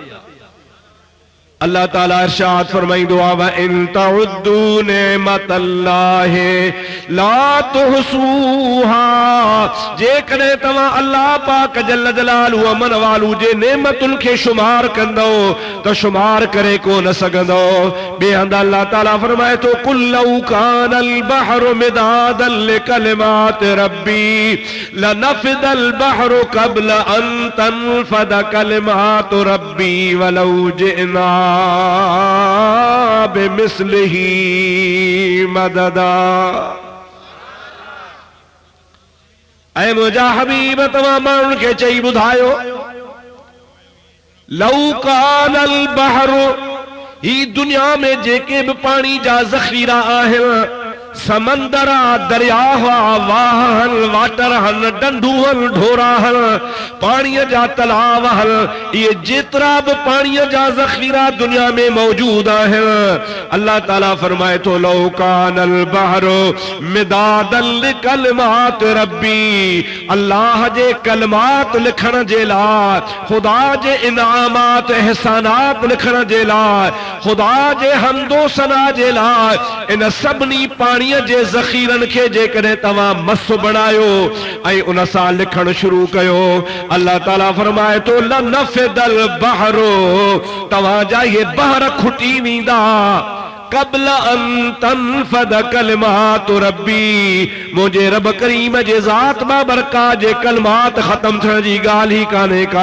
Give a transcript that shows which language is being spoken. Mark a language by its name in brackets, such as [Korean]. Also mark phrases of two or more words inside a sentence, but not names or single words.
[Arabic] अल्लाह ताला इरशाद फरमाइंदो आ, وإن تعدوا نعمة الله لا تحصوها, [Sindhi] जेकॾहिं तव्हां अल्लाह पाक जल्ल जलालू अमन वालू जे नेमतुनि खे शुमार कंदो त शुमार करे को न सघंदो। ॿिए हंधि अल्लाह ताला फरमाए तो [Arabic] قل لو كان البحر مدادا لكلمات ربي لنفد البحر قبل أن تنفد كلمات ربي ولو جئنا بمثله مددا. [Sindhi] ऐ मुंहिंजा हबीब तव्हां माण्हुनि खे चई ॿुधायो, [Arabic] لو كان البحر, [Sindhi] ही दुनिया में जेके भी पानी जा ज़ख़ीरा आहिनि, समंदर आ, दरिया हुआ, वाहन वाटर हन, डंडू हन, ढोरा हन, पानी जा तलाव हन, ये जेतरा भी पानी जा ज़ख़ीरा दुनिया में मौजूद आहिनि। अल्लाह ताला फरमाए तो [Arabic] لو كان البحر مدادا لكلمات ربي, [Sindhi] अल्लाह जे कलमात लिखण जे लाइ, खुदा जे इनामात एहसानात लिखण जे लाइ, खुदा जे हमदो सना जे लाइ, इन सभिनी पानी जे ज़ख़ीरन के जेकॾहिं तव्हां मस बनायो ऐं उन सां लिखण शुरू कयो, अल्लाह ताला फरमाए तो [Arabic] لنفد البحر, [Sindhi] तव्हां जा ये बहर खुटी वेंदा [Arabic] قبل أن تنفد كلمات ربي, [Sindhi] मुझे रब करीम जे ज़ात बाबरकात जे कलमात खत्म थियण जी ॻाल्हि ही कान्हे का।